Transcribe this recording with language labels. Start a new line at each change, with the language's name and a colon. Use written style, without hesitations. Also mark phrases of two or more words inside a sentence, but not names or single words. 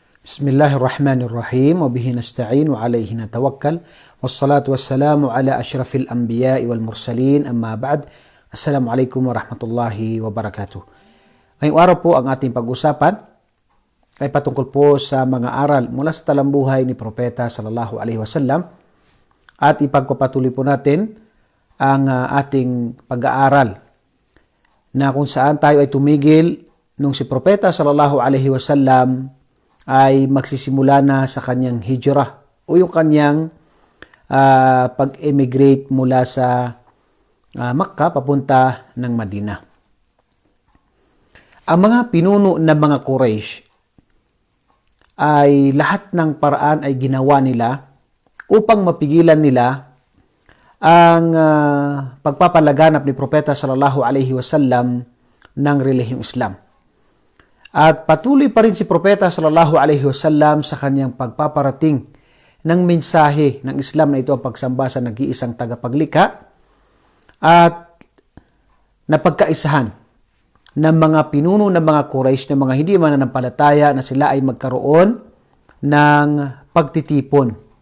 Arabic: بسم الله الرحمن الرحيم. وبه نستعين وعليه نتوكل. والصلاة والسلام على أشرف الأنبياء والمرسلين. أما بعد. السلام عليكم ورحمة الله وبركاته.
Filipino: Ngayong araw po ang ating pag-usapan ay patungkol po sa mga aral mula sa talambuhay ni Propeta
Arabic: صلى الله عليه وسلم
Filipino: at ipagpapatuloy po natin ang ating pag-aaral na kung saan tayo ay tumigil nung si Propeta
Arabic: صلى الله عليه وسلم
Filipino: ay magsisimula na sa kanyang hijrah o yung kanyang pag-emigrate mula sa Makkah papunta ng Madina. Ang mga pinuno ng mga Quraysh ay lahat ng paraan ay ginawa nila upang mapigilan nila ang pagpapalaganap ni Propeta
Arabic: صلى الله عليه وسلم
Filipino: ng relihiyong Islam. At patuloy pa rin si Propeta
Arabic: صلى الله عليه وسلم
Filipino: sa kanyang pagpaparating ng mensahe ng Islam na ito ang pagsamba sa nag-iisang tagapaglikha at napagkaisahan ng mga pinuno ng mga Quraysh na mga hindi mananampalataya na sila ay magkaroon ng pagtitipon.